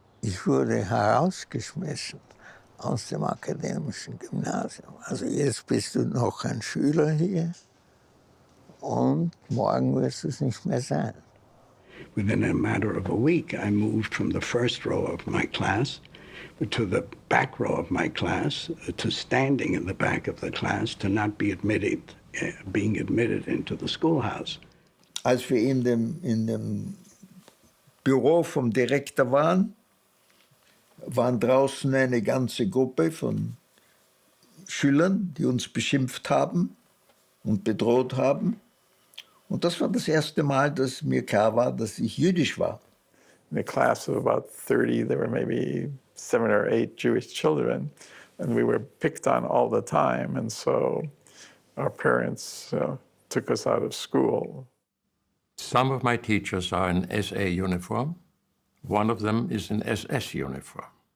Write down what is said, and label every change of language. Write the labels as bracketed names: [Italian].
[German] Ich wurde herausgeschmissen aus dem akademischen Gymnasium. Also jetzt bist du noch ein Schüler hier und morgen wirst du es nicht mehr sein. [English] Within a matter of a week, I moved from the first row of my class to the back row of my class, to standing in the back of the class, to not be being admitted into the schoolhouse. [German] Als wir in dem Büro vom Direktor waren draußen eine ganze Gruppe von Schülern, die uns beschimpft haben und bedroht haben. Und das war das erste Mal, dass mir klar war, dass ich jüdisch war. [English] In a class of about 30, there were maybe 7 or 8 Jewish children, and we were picked on all the time. And so our parents took us out of school. Some of my teachers are in SA uniform. One of them is in SS uniform.